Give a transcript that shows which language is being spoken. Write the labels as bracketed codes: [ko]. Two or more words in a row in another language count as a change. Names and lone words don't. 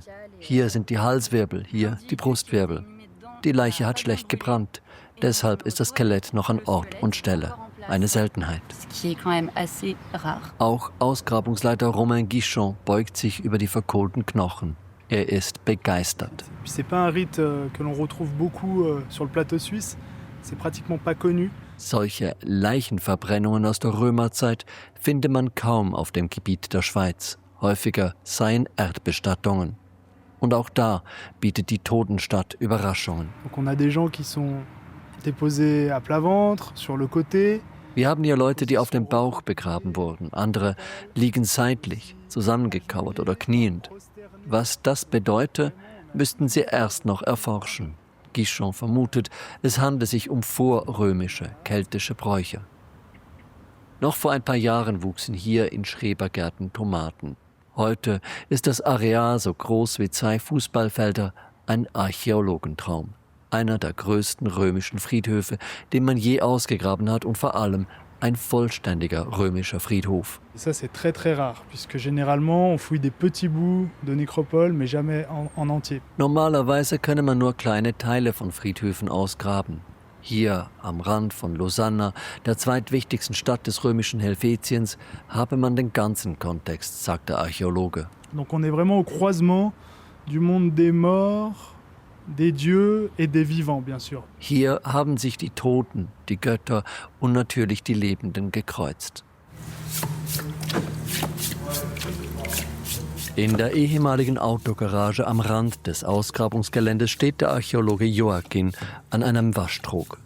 [de] Hier sind die Halswirbel, hier die Brustwirbel. Die Leiche hat schlecht gebrannt. Deshalb ist das Skelett noch an Ort und Stelle. Eine Seltenheit. Auch Ausgrabungsleiter Romain Guichon beugt sich über die verkohlten Knochen. Er ist begeistert. [fr] C'est pas un rite que l'on retrouve beaucoup sur le plateau suisse. C'est pratiquement pas connu. [de] Solche Leichenverbrennungen aus der Römerzeit finde man kaum auf dem Gebiet der Schweiz. Häufiger seien Erdbestattungen. Und auch da bietet die Totenstadt Überraschungen. [fr] Donc on a des gens qui sont déposés à plat ventre, sur le côté. [de] Wir haben hier Leute, die auf dem Bauch begraben wurden. Andere liegen seitlich, zusammengekauert oder kniend. Was das bedeutet, müssten sie erst noch erforschen. Guichon vermutet, es handle sich um vorrömische, keltische Bräuche. Noch vor ein paar Jahren wuchsen hier in Schrebergärten Tomaten. Heute ist das Areal so groß wie 2 Fußballfelder, ein Archäologentraum. Einer der größten römischen Friedhöfe, den man je ausgegraben hat und vor allem ein vollständiger römischer Friedhof. [fr] Ça c'est très très rare, puisque généralement on fouille des petits bouts de nécropole, mais jamais en entier. [de] Normalerweise könne man nur kleine Teile von Friedhöfen ausgraben. Hier am Rand von Lausanne, der zweitwichtigsten Stadt des römischen Helvetiens, habe man den ganzen Kontext, sagt der Archäologe. [fr] Donc on est vraiment au croisement du monde des morts, des dieux et des vivants, bien sûr. [de] Hier haben sich die Toten, die Götter und natürlich die Lebenden gekreuzt. In der ehemaligen Autogarage am Rand des Ausgrabungsgeländes steht der Archäologe Joachim an einem Waschtrog.